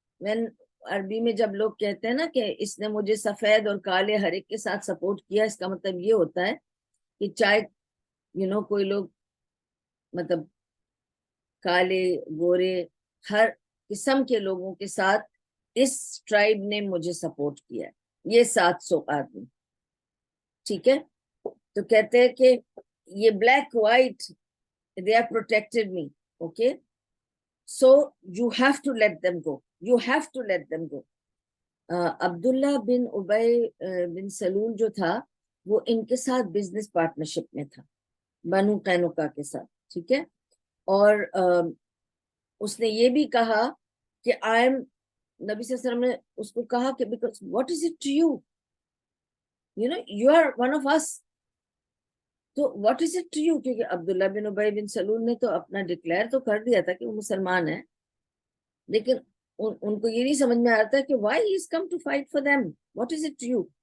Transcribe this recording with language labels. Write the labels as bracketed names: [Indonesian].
[Hindi] मैं अरबी में जब लोग कहते हैं ना कि इसने मुझे सफेद और काले हर एक के साथ सपोर्ट किया, इसका मतलब ये होता है कि चाहे कोई लोग मतलब काले गोरे हर किस्म के लोगों के साथ इस ट्राइब ने मुझे सपोर्ट किया है, ये 700 आदमी, ठीक है। तो कहते हैं कि ये [English] Black white, they have protected me, okay, so you have to let them go, you have to let them go. [Hindi] Abdullah बिन उबई बिन सलूल जो था वो इनके साथ बिजनेस पार्टनरशिप में था, बनु कैनुका के साथ, ठीक है। और उसने ये भी कहा कि आई एम, नबी सल्लल्लाहु अलैहि वसल्लम ने उसको कहा कि [English] because what is it to you, you are one of us, [Hindi] तो [English] what is it to you, [Hindi] क्योंकि अब्दुल्ला बिन उबई बिन सलूल ने तो अपना डिक्लेयर तो कर दिया था कि वो मुसलमान है, लेकिन उनको ये नहीं समझ में आता कि [English] Why he is come to fight for them, what is it to you.